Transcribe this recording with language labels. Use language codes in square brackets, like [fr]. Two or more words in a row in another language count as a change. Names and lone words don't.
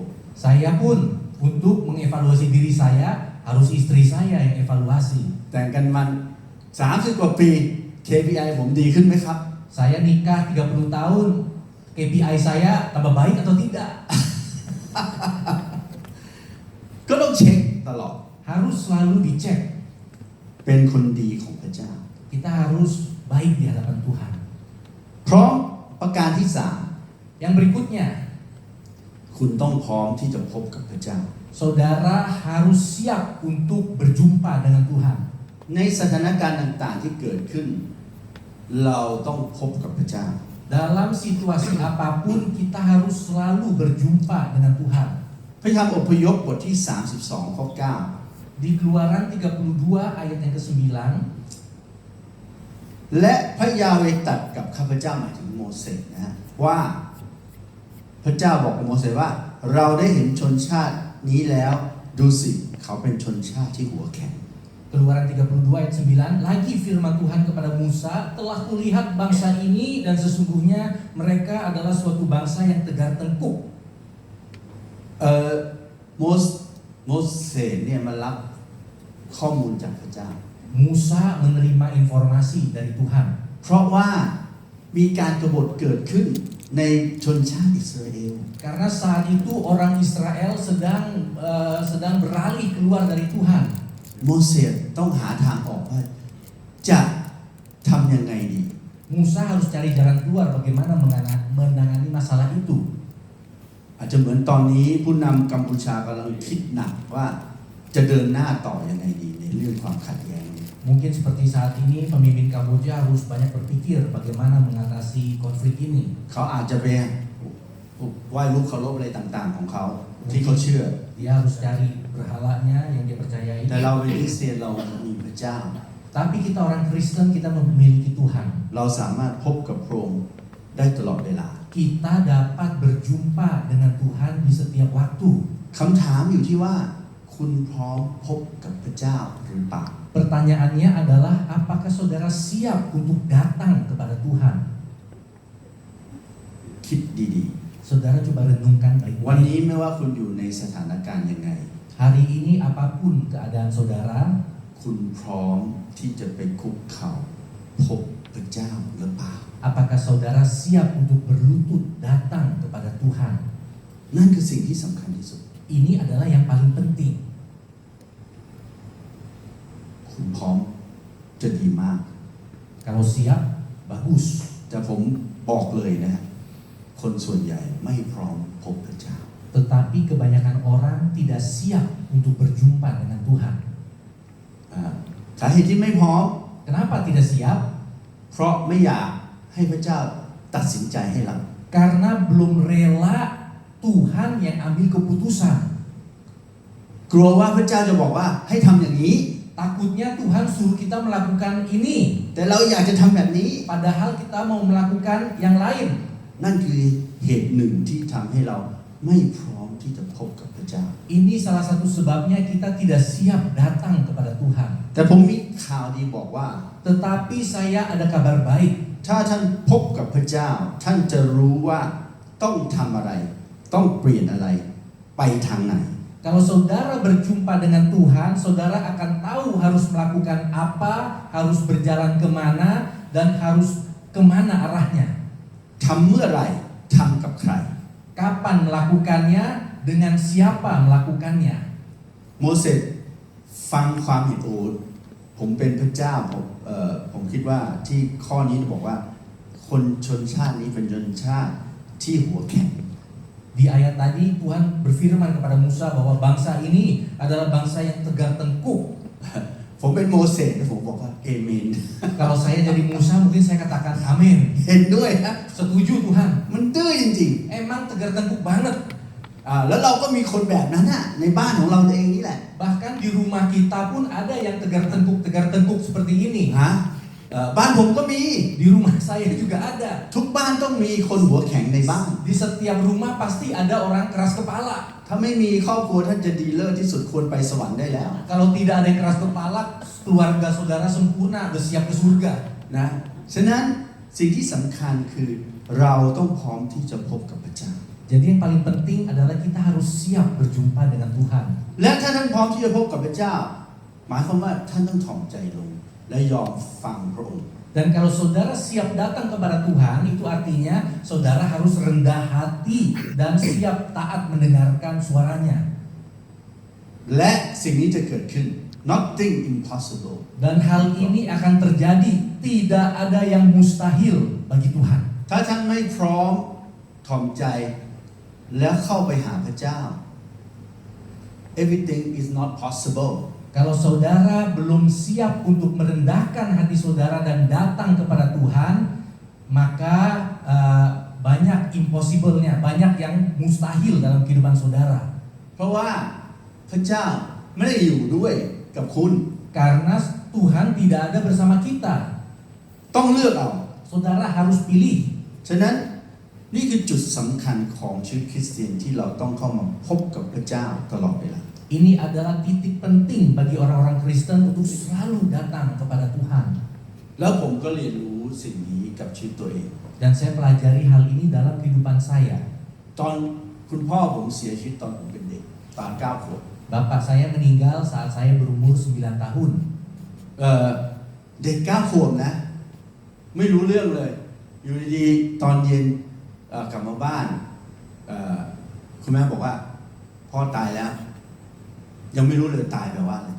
[id] Saya pun untuk mengevaluasi diri saya, harus istri saya yang evaluasi. [th] แต่งกันมัน30 กว่าปี KPI ผมดีขึ้นไหมครับ [id] Saya nikah 30 tahun, KPI saya tambah baik atau tidak? [th] เช็คตลอด [id] harus selalu dicek. [th] เป็นคนดีของพระเจ้า [id] Kita harus baik di hadapan Tuhan. [th] พร้อมประการที่ [id] Yang berikutnya, [th] 3 คุณต้องพร้อมที่จะพบกับพระเจ้า [id] saudara harus siap untuk berjumpa dengan Tuhan. [th] ในสถานการณ์ต่างๆที่เกิดขึ้น เราต้องพบกับพระเจ้า [id] Dalam situasi apapun kita harus selalu berjumpa dengan Tuhan. [th] พระธรรมอพยพบทที่ 32 ข้อ [id] Di Keluaran 32 ayat yang ke-9, [th] 9 และพระยาเวห์ตรัสกับข้าพเจ้าหมายถึงโมเสสนะฮะว่าพระเจ้าบอกกับโมเสสว่าเราได้เห็นชนชาตินี้แล้วดูสิเขาเป็นชนชาติที่หัวแข็ง [id] Keluaran 32 ayat 9, lagi firman Tuhan kepada Musa, telah kulihat bangsa ini dan sesungguhnya mereka adalah suatu bangsa yang tegar tengkuk. [th] โมเสสเนี่ยมารับข้อมูลจากพระเจ้า [id] Musa menerima informasi dari Tuhan. [th] เพราะว่ามีการกบฏเกิดขึ้นในชนชาติอิสราเอล [id] Karena saat itu orang Israel sedang beralih keluar dari Tuhan. [th] โมเสสต้องหาทางออกว่าจะทำยังไงดี [id] Musa harus cari jalan keluar bagaimana menangani masalah itu. [th] อาจจะเหมือนตอนนี้ผู้นำกัมพูชากำลังคิดหนักว่าจะเดินหน้าต่อยังไงดีในเรื่องความขัดแย้ง [id] Mungkin seperti saat ini pemimpin Kamboja harus banyak berpikir bagaimana mengatasi konflik ini. [th] เขาอาจจะไปไหว้รูปเคารพอะไรต่างๆของเขาที่เขาเชื่อ [id] Dia harus cari berhalanya yang dia percayai. [th] แต่เราเป็นคริสเตียนเรามีพระเจ้า [id] Tapi kita orang Kristen, kita memiliki Tuhan. [th] เราสามารถพบกับพระองค์ได้ตลอดเวลา [id] Kita dapat berjumpa dengan Tuhan di setiap waktu. [th] คำถามอยู่ที่ว่าคุณพร้อมพบกับพระเจ้าหรือเปล่า [id] Pertanyaannya adalah apakah saudara siap untuk datang kepada Tuhan? [th] คิดดี [id] Saudara coba renungkan [th] ๆ วัน [id] baik-baik. [th] นี้ไม่ว่าคุณอยู่ในสถานการณ์ยังไง [id] Hari ini apapun keadaan saudara, [th] คุณพร้อมที่จะไปคุกเข่าพบพระเจ้าหรือเปล่า [id] apakah saudara siap untuk berlutut datang kepada Tuhan? [th] นั่นคือสิ่งที่สำคัญที่สุด [id] Ini adalah yang paling penting. [th] คุณพร้อมจะดีมาก [id] Kalau siap, bagus. [th] แต่ผมบอกเลยนะฮะคนส่วนใหญ่ไม่พร้อมพบพระเจ้า [id] Tetapi kebanyakan orang tidak siap untuk berjumpa dengan Tuhan. [th] สาเหตุที่ไม่พร้อม [id] Kenapa tidak siap? [th] เพราะไม่อยากให้พระเจ้าตัดสินใจให้เรา [id] Karena belum rela Tuhan yang ambil keputusan. [th] กลัวว่าพระเจ้าจะบอกว่าให้ทำอย่างนี้ [id] Takutnya Tuhan suruh kita melakukan ini, [th] แต่เราอยากจะทำแบบนี้ [id] padahal kita mau melakukan yang lain. [th] นั่นคือเหตุหนึ่งที่ทำให้เราไม่พร้อมที่จะพบกับพระเจ้า [id] Ini salah satu sebabnya kita tidak siap datang kepada Tuhan. [th] แต่ผมมีข่าวดีบอกว่า [id] Tetapi saya ada kabar baik. [th] ถ้าท่านพบกับพระเจ้า ท่านจะรู้ว่าต้องทำอะไร ต้องเปลี่ยนอะไรไปทางไหน [id] Kalau saudara berjumpa dengan Tuhan, saudara akan tahu harus melakukan apa, harus berjalan kemana, dan harus kemana arahnya. [th] ทำเมื่อไหร่ทำกับใคร [id] Kapan melakukannya, dengan siapa melakukannya. [th] โมเสสฟังความเห็นผมเป็นพระเจ้าผมคิดว่าที่ข้อนี้บอกว่าคนชนชาตินี้เป็นชนชาติที่หัวแข็ง [id] Di ayat tadi Tuhan berfirman kepada Musa bahwa bangsa ini adalah bangsa yang tegar tengkuk. [th] ผมเป็นโมเสสแล้วผมบอกว่าเอเมน [id] Kalau saya jadi Musa mungkin saya katakan amin. [th] เห็นด้วยนะ [id] Setuju Tuhan. [th] มันดื้อจริง [id] Emang tegar tengkuk banget. [th] ๆแล้วเราก็มีคนแบบนั้นน่ะในบ้านของเราเองนี่แหละ [id] Bahkan di rumah kita pun ada yang tegar tengkuk seperti ini. [th] ฮะบ้านผมก็มี [id] Di rumah saya juga ada. [th] ทุกบ้านต้องมีคนหัวแข็งในบ้าน [id] Di setiap rumah pasti ada orang keras kepala. [th] ถ้าไม่มีครอบครัวท่านจะดีเลิศที่สุดควรไปสวรรค์ได้แล้ว [id] Kalau tidak ada yang keras kepala, keluarga saudara sempurna, udah siap ke surga. [th] นะฉะนั้นสิ่งที่สำคัญคือเราต้องพร้อมที่จะพบกับพระเจ้า [id] Jadi yang paling penting adalah kita harus siap berjumpa dengan Tuhan. [th] และถ้าท่านพร้อมที่จะพบกับพระเจ้า หมายความว่าท่านต้องถ่อมใจลงและยอมฟังพระองค์ [id] Dan kalau saudara siap datang kepada Tuhan, itu artinya saudara harus rendah hati dan siap taat mendengarkan suaranya. [th] และสิ่งนี้จะเกิดขึ้น [en] nothing impossible [id] Dan hal ini akan terjadi. Tidak ada yang mustahil bagi Tuhan. [th] ถ้าท่านไม่พร้อมถ่อมใจแล้วเข้าไปหาพระเจ้า [en] everything is not possible. [id] Kalau saudara belum siap untuk merendahkan hati saudara dan datang kepada Tuhan, maka banyak impossible-nya, banyak yang mustahil dalam kehidupan saudara. [th] เพราะว่าพระเจ้าไม่ได้อยู่ด้วยกับคุณ [id] Karena Tuhan tidak ada bersama kita. [th] ต้องเลือกเอา [id] Saudara harus pilih. [th] ฉะนั้นนี่คือจุดสำคัญของชีวิตคริสเตียนที่เราต้องเข้ามาพบกับพระเจ้าตลอดเวลา [id] Ini adalah titik penting bagi orang-orang Kristen untuk selalu datang kepada Tuhan. [th] แล้วผมก็เรียนรู้สิ่งนี้กับชีวิตตัวเอง [id] Dan saya pelajari hal ini dalam kehidupan saya. [th] ตอนคุณพ่อผมเสียชีวิตตอนผมเป็นเด็กตอน9 ขวบ [id] Bapak saya meninggal saat saya berumur 9 tahun. [th] เด็ก9 ขวบนะไม่รู้เรื่องเลยอยู่ดีๆตอนเย็นกลับมาบ้านคุณแม่บอกว่าพ่อตายแล้วยังไม่รู้เลยตายแปลว่าอะไร